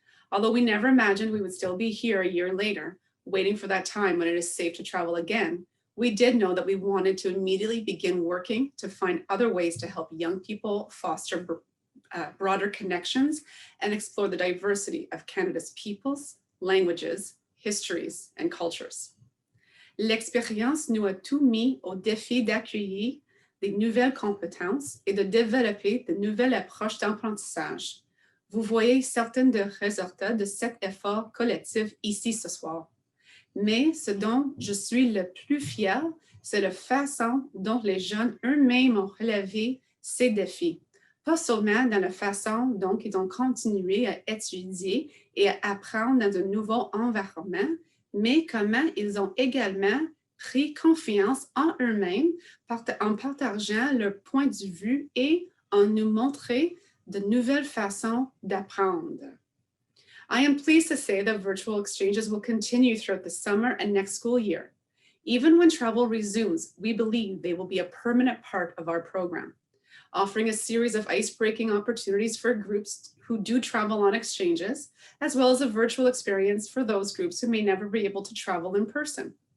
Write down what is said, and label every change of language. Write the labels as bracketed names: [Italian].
[English] Although we never imagined we would still be here a year later, waiting for that time when it is safe to travel again, we did know that we wanted to immediately begin working to find other ways to help young people foster broader connections and explore the diversity of Canada's peoples, languages, histories, and cultures. [French] L'expérience nous a tous mis au défi d'accueillir des nouvelles compétences et de développer de nouvelles approches d'apprentissage. Vous voyez certains des résultats de cet effort collectif ici ce soir. Mais ce dont je suis le plus fière, c'est la façon dont les jeunes eux-mêmes ont relevé ces défis, pas seulement dans la façon dont ils ont continué à étudier et à apprendre dans un nouveau environnement, mais comment ils ont également pris confiance en eux-mêmes en partageant leur point de vue et en nous montrant de nouvelles façons d'apprendre. [English] I am pleased to say that virtual exchanges will continue throughout the summer and next school year. Even when travel resumes, we believe they will be a permanent part of our program, offering a series of ice-breaking opportunities for groups who do travel on exchanges, as well as a virtual experience for those groups who may never be able to travel in person.